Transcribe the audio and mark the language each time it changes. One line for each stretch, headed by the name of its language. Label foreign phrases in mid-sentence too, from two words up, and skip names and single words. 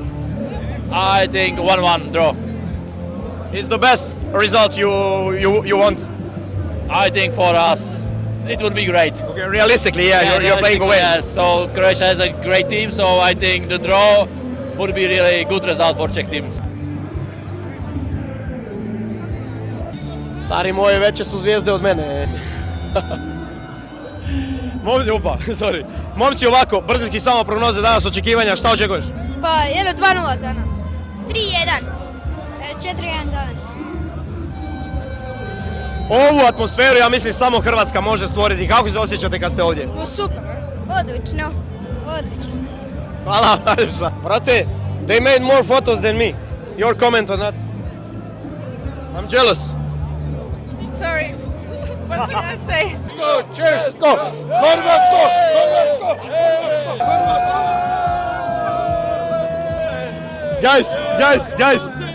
English: I think 1-1 draw. It's the best result you want? I think for us, it would be great. Okay, realistically, yeah, you're playing away. Yes, so Croatia has a great team, so I think the draw would be really good result for Czech team.
Croatian: Stari moji, veće su zvijezde od mene. Momci, ovako, brzinski samo prognoze danas, očekivanja, šta očekuješ? Pa, 2-0 za nas. 3-1. 4-1 za nas. Ovu atmosferu, ja mislim, samo Hrvatska može stvoriti. Kako se osjećate kad ste ovdje? Super. Odlično. Hvala, najljepša. Brate,
English: they made more photos than me. Your comment on that? I'm jealous. Sorry. What can I say? Česko! Hrvatsko! Guys!